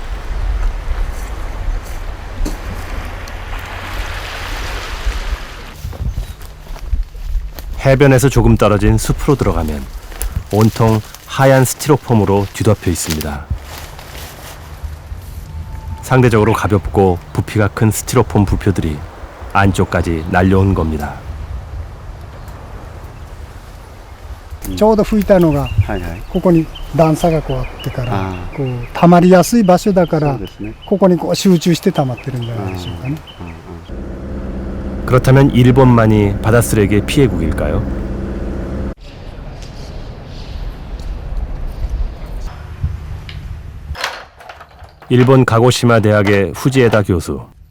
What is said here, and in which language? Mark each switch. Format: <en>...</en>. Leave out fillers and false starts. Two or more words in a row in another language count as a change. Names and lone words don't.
<ko>해변에서 조금 떨어진 숲으로 들어가면 온통 하얀 스티로폼으로 뒤덮여 있습니다. 상대적으로 가볍고 부피가 큰 스티로폼 부표들이 안쪽까지 날려온 겁니다.</ko> <ja>ちょうど吹いたのがここに段差がこうあってからこう溜まりやすい場所だからここにこう集中して溜まってるんじゃないでしょうかね。</ja> <ko>그렇다면 일본만이 바닷쓰레기의 피해국일까요? 일본 가고시마 대학의 후지에다 교수.</ko>